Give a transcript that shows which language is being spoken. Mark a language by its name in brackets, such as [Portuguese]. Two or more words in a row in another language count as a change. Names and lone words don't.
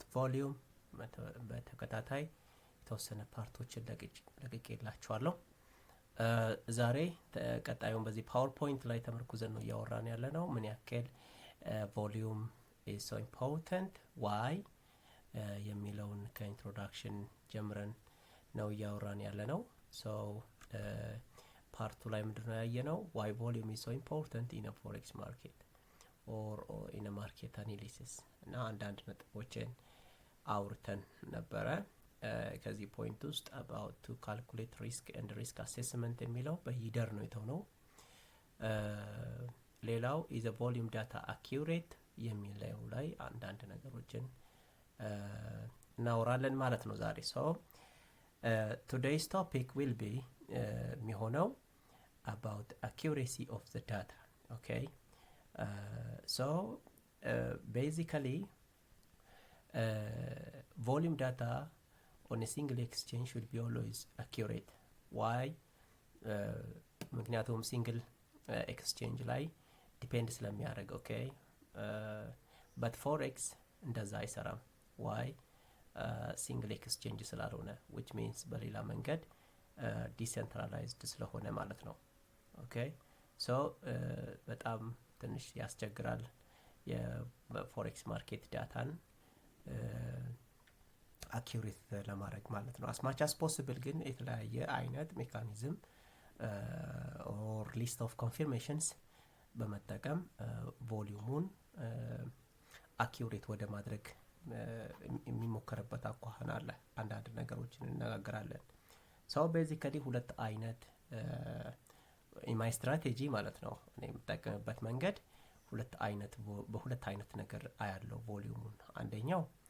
[Amharic] ቮሊዩም በተከታታይ የተወሰነ ፓርቶችን ለቅቄላችኋለሁ። ዛሬ ቀጣዩን በዚህ ፓወርፖይንት ላይ ተመርኩዘን ነው እያወራን ያለ ነው። ምን ያክል [English] volume is so important why [Amharic] የሚለውን ከኢንትሮዳክሽን ጀምረን ነው እያወራን ያለ ነው። ፓርቱ ላይ ምንድነው ያየነው? [English] why volume is so important in forex market or in market analysis [Amharic] እና አንዳንድ ነጥቦችን አውርተን ነበረ። ከዚህ ፖይንት ውስጥ [English] about to calculate risk and risk assessment [Amharic] የሚለው በሂደር ነው የተውነው። [English] ሌላው is a volume data accurate [Amharic] የሚለው ላይ አንዳንድ ነገሮችን እናወራለን ማለት ነው ዛሬ። [English] Today's topic will be የሚሆነው about accuracy of the data. Okay, basically volume data on a single exchange should be always accurate. Why? [Amharic] ምክንያቱም [English] single exchange [Amharic] ላይ ዲፔንድ ስለሚያደርግ። [English] okay but forex [Amharic] እንደዛ አይሰራም። ዋይ? [English] single exchange [Amharic] ስላልሆነ [English] which means [Amharic] በሌላ መንገድ ዲሴንትራላይዝድ ስለሆነ ማለት ነው። ኦኬ በጣም ትንሽ ያስቸግራል የፎሬክስ ማርኬት ዳታን አኪዩሬት ለማድረግ ማለት ነው። [English] as much as possible [Amharic] ግን የተለያየ አይነት ሜካኒዝም [English] or list of confirmations [Amharic] በመጠቀም ቮሊዩሙን አኪዩሬት ወደ ማድረግ የሚሞከርበት አኳኋን አለ። አንዳንድ ነገሮችን እንነጋገራለን። ቤዚካሊ ሁለት አይነት [English] EMA strategy [Amharic] ማለት ነው እኔ የምጠቀምበት መንገድ በሁለት አይነት ነገር አያለው ቮሊዩሙን። አንደኛው